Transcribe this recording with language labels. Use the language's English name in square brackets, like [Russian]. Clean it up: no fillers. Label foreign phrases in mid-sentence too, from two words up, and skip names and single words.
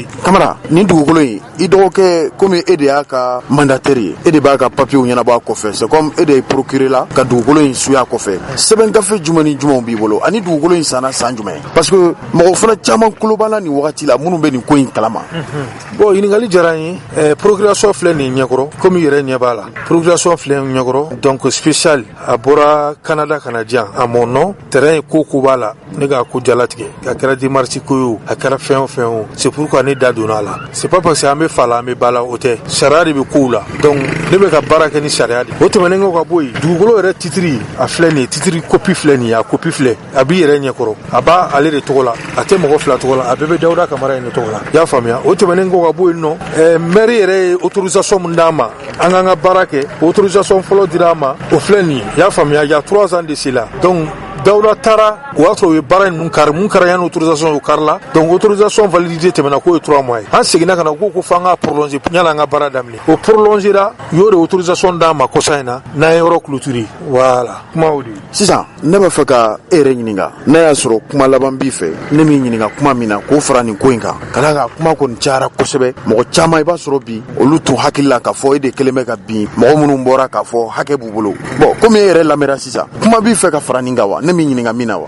[Bambara] Kamara nin dugukolo in i dɔgɔkɛ komi e de y'a ka mandataire ye e de b'a ka papiyew ɲɛnabɔ a kɔfɛ [French] c'est comme [Bambara] e de ye procureur la ka dugukolo in suya kɔfɛ sɛbɛn gafe jumɛn ni jumɛnw b'i bolo ani dugukolo in sanna san jumɛn parce que mɔgɔ fana caman kulo b'a la nin wagati la minnu bɛ nin ko in kalama. bon ɲininkali diyara n ye procuration filɛ nin ɲɛkɔrɔ komi yɛrɛ ɲɛ b'a la procuration filɛ ɲɛkɔrɔ [French] donc spécial [Bambara] a bɔra Canada ka na diyan [French] a mon nom terrain [Bambara] ye ko b'a la ne ka ko jalatigɛ a kɛra démarche ko ye a kɛra fɛn o fɛn o [French] c'est pourquoi [Bambara] ne da donna a la [French] c'est pas [Bambara] parce que an bɛ fa la an bɛ ba la o tɛ sariya de bɛ kow la donc ne bɛ ka baara kɛ ni sariya de o tɛmɛnen kɔ ka bɔ yen dugukolo yɛrɛ titiri a filɛ nin ye titiri copie filɛ nin ye a copie filɛ a b'i yɛrɛ ɲɛkɔrɔ a b'a ale de tɔgɔ la a tɛ mɔgɔ fila tɔgɔ la a bɛɛ bɛ Dawuda Kamara in de tɔgɔ la i y'a faamuya o tɛmɛnen kɔ ka bɔ yen nɔ maire yɛrɛ ye autorisation min d'a ma an k'an ka baara kɛ autorisation fɔlɔ dira a ma o filɛ nin ye i y'a faamuya [French] il y a 3 ans de cela donc [Bambara] Dawuda taara o y'a sɔrɔ u ye baara in nun kari mun kɛra yanni autorisation o kari la donc [French] autorisation validité [Bambara] tɛmɛna k'o ye 3 mois ye an seginna ka na ko f'an ka prolonger yanni an ka baara daminɛ o prolongera u y'o de autorisation d'an ma kɔsa in na n'an ye yɔrɔ clôturer voilà kuma o de ye. Sisan ne b'a fɛ ka e yɛrɛ ɲininka n'a y'a sɔrɔ kuma laban b'i fɛ ne m'i ɲininka kuma min na k'o fara nin ko in kan ka d'a kan kuma kɔni cayara kosɛbɛ mɔgɔ caman i b'a sɔrɔ bi olu tun hakili la k'a fɔ e de kelen bɛ ka bin mɔgɔ minnu bɔra k'a fɔ hakɛ b'u bolo bon komi e yɛrɛ lamɛnna sisan kuma b'i fɛ ka fara nin kan wa ne m'i ɲininka min na wa.